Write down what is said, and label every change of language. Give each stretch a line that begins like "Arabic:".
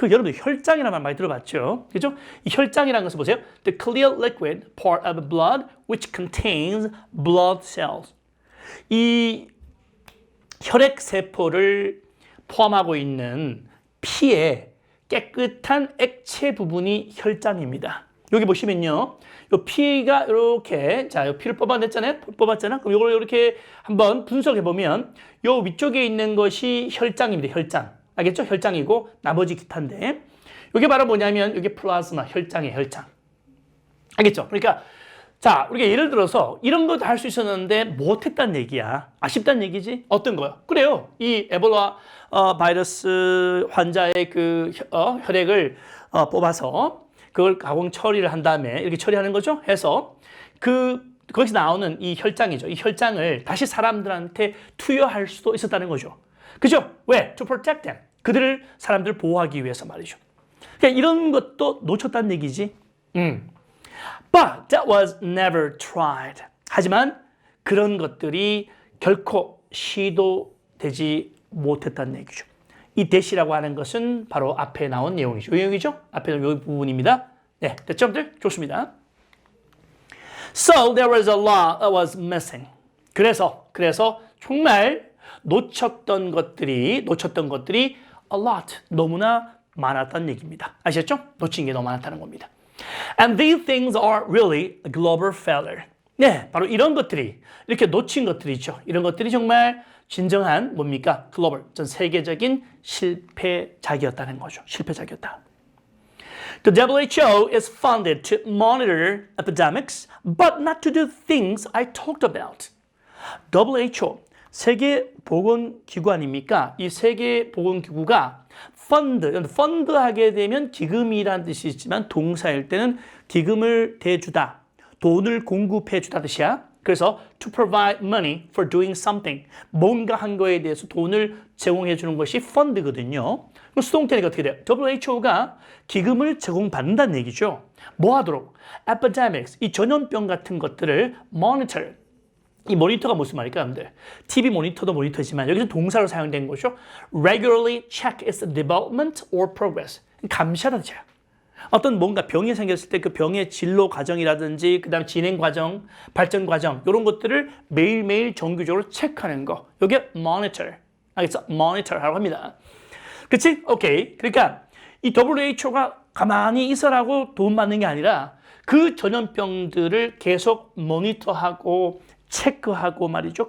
Korean: 여러분들 혈장이라는 말 많이 들어봤죠? 그죠? 이 혈장이라는 것을 보세요.
English: The clear liquid part of blood which contains blood cells.
Korean: 이 혈액 세포를 포함하고 있는 피의 깨끗한 액체 부분이 혈장입니다. 여기 보시면요. 이 피가 이렇게 자, 이 피를 뽑아냈잖아요. 뽑았잖아. 그럼 이걸 이렇게 한번 분석해 보면 이 위쪽에 있는 것이 혈장입니다. 혈장. 알겠죠? 혈장이고 나머지 기타인데 이게 바로 뭐냐면 이게 플라즈마 혈장이에요. 혈장. 알겠죠? 그러니까 자, 우리가 예를 들어서 이런 것도 할 수 있었는데 못했다는 얘기야. 아쉽다는 얘기지? 어떤 거요? 그래요. 이 에볼라 바이러스 환자의 그 혈액을 뽑아서 그걸 가공 처리를 한 다음에 이렇게 처리하는 거죠. 해서 거기서 나오는 이 혈장이죠. 이 혈장을 다시 사람들한테 투여할 수도 있었다는 거죠. 그죠? 왜?
English: To protect them.
Korean: 그들을 사람들을 보호하기 위해서 말이죠. 그러니까 이런 것도 놓쳤다는 얘기지.
English: But that was never tried.
Korean: 하지만 그런 것들이 결코 시도되지 못했다는 얘기죠. 이 대시라고 하는 것은 바로 앞에 나온 내용이죠. 이 내용이죠? 앞에 나온 이 부분입니다. 네, 됐죠, 여러분들? 좋습니다.
English: So there was a lot that was missing.
Korean: 그래서 정말 놓쳤던 것들이 a lot, 너무나 많았다는 얘기입니다. 아시겠죠? 놓친 게 너무 많았다는 겁니다.
English: And these things are really a global failure.
Korean: 네, 바로 이런 것들이, 이렇게 놓친 것들이 있죠. 이런 것들이 정말 진정한 뭡니까? 글로벌, 전 세계적인 실패작이었다는 거죠. 실패작이었다.
English: The WHO is funded to monitor epidemics, but not to do things I talked about.
Korean: WHO, 세계보건기구 아닙니까? 이 세계보건기구가 펀드하게 되면 기금이라는 뜻이 있지만 동사일 때는 기금을 대주다, 돈을 공급해주다 뜻이야. 그래서
English: to provide money for doing something,
Korean: 뭔가 한 거에 대해서 돈을 제공해 주는 것이 펀드거든요. 그럼 수동태니까 어떻게 돼요? WHO가 기금을 제공받는다는 얘기죠. 뭐 하도록? Epidemics, 이 전염병 같은 것들을 monitor, 이 모니터가 무슨 말일까요, 여러분들? TV 모니터도 모니터지만 여기서 동사로 사용된 거죠.
English: Regularly check its development or progress.
Korean: 감시하다죠. 어떤 뭔가 병이 생겼을 때 그 병의 진로 과정이라든지 그다음 진행 과정, 발전 과정 이런 것들을 매일매일 정규적으로 체크하는 거. 이게 monitor. 알겠어? monitor라고 합니다. 그치? 오케이. 그러니까 이 WHO가 가만히 있어라고 도움받는 게 아니라 그 전염병들을 계속 모니터하고 체크하고 말이죠.